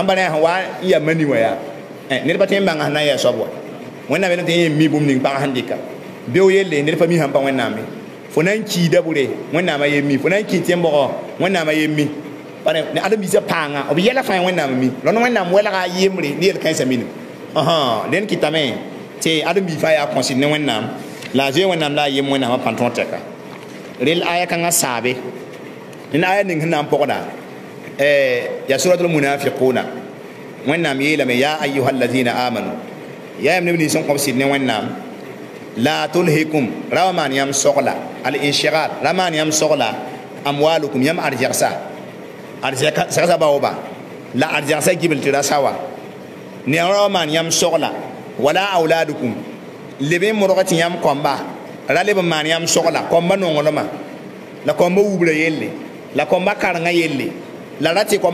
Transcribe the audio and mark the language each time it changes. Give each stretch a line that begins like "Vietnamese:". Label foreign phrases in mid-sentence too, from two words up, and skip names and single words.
Mossi: pa ne sẽn wa n yaa mani wa yaa ned pa tõe n bãng sẽn na n yaa soab wa wẽnnaam yelame tɩ yẽ mi bũmb ning pag sẽn dɩka beo yelle ned pa mi sãn pa wẽnnaam ye fo na n kiida bʋre wẽnnaamã yen mi fo na n kɩ tẽmbgɔ wẽnnaamã yen mi ne ãdem-biisã paanga b yɛla fãa wẽnnaam mi rõnd wẽnnaam welga a yembre ne yel kãensã minem dẽnd kɩtame tɩ ãdem-biig fãa yaa kõsd ne wẽnnaam la a zoe wẽnnaam la a yem wẽnnaamã pãn tõog tɛka rel aya kãngã saabe dẽn aya ning sẽn na n pʋgda ya
Arabic: سورة المنافقون
Mossi: wẽnnaam yeelame
Arabic: يا أيها الذين آمنوا
Mossi: yaa yam neb nins sẽn kõb sɩd ne wẽnnaam la tulhikum ra wa maan yãmb sogla
Arabic: الانشغال
Mossi: ra maan yãmb sogla amwalukum yãmb arzɛgsa arzɛgsa baooba la arzɛgsa gibl tɩ ra sawa ne ra wa maan yãmb sogla
Arabic: ولا أولادكم
Mossi: leb n modg tɩ yãmb kõmba ra leb n maan yãmb sogla kõmba nonglmã la kõmba wubra yelle la kõmba karengã yelle la ra tɩ